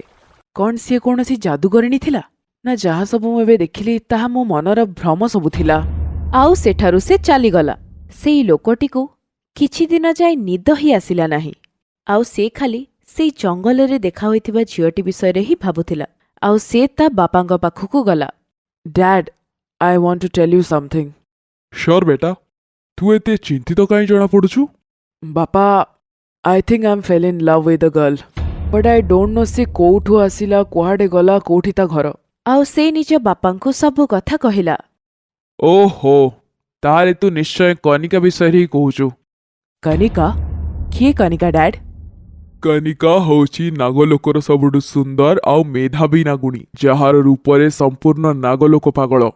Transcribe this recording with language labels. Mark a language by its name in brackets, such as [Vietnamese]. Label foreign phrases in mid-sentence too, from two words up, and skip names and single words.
[Odia] କୌନ ସୀ କୌନସୀ ଜାଦୁଗରିଣୀ ଥିଲା ନା ଯାହା ସବୁ ମୁଁ ଏବେ ଦେଖିଲି ତାହା ମୋ ମନର ଭ୍ରମ ସବୁ ଥିଲା। ଆଉ ସେଠାରୁ ସେ ଚାଲି ଗଲା। ସେଇ ଲୋକଟି କୁ କିଛି ଦିନ ଯାଏ ନିଦ ହିଁ ଆସିଲା ନାହିଁ। ଆଉ ସେ ଖାଲି ସେଇ ଜଙ୍ଗଲ ରେ ଦେଖା ହୋଇଥିବା ଝିଅଟି ବିଷୟ ରେ ହିଁ ଭାବୁଥିଲା। ଆଉ ସେ ତା ବାପାଙ୍କ ପାଖକୁ ଗଲା। [English] Dad, I want to tell you something. [Odia] ଶ୍ୟୋର ବେଟା, ତୁ ଏତେ ଚିନ୍ତିତ କାହିଁ ଜଣା ପଡୁଛୁ? ବାପା, [English] I think I'm fell in love with a girl, but I don't know [Odia] ସେ କୋଉଠୁ ଆସିଲା, କୁଆଡେ ଗଲା, କେଉଁଠି ତା ଘର। ଆଉ ସେ ନିଜ ବାପାଙ୍କୁ ସବୁ କଥା କହିଲା। ଓହୋ, ତାହେଲେ ତୁ ନିଶ୍ଚୟ କନିକା ବିଷୟ ହିଁ କହୁଛୁ। କନିକା? କିଏ କନିକା ଡ୍ୟାଡ? କନିକା ହଉଛି ନାଗଲୋକର ସବୁଠୁ ସୁନ୍ଦର ଆଉ ମେଧାବୀ ନାଗୁଣୀ, ଯାହାର ରୂପରେ ସମ୍ପୂର୍ଣ୍ଣ ନାଗଲୋକ ପାଗଳ।